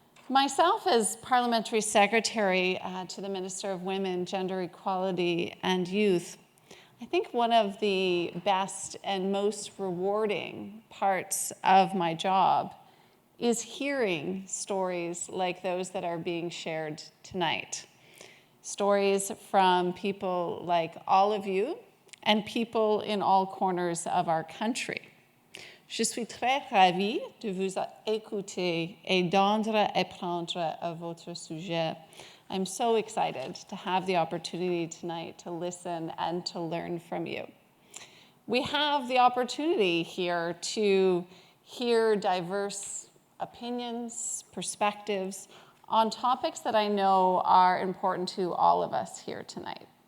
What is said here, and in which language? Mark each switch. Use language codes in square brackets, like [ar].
[en] Myself, as Parliamentary Secretary to the Minister of Women, Gender Equality and Youth, I think one of the best and most rewarding parts of my job is hearing stories like those that are being shared tonight. Stories from people like all of you and people in all corners of our country. [fr] Je suis très ravie de vous écouter et d'apprendre à votre sujet. [en] I'm so excited to have the opportunity tonight to listen and to learn from you. We have the opportunity here to hear diverse opinions, perspectives on topics that I know are important to all of us here tonight.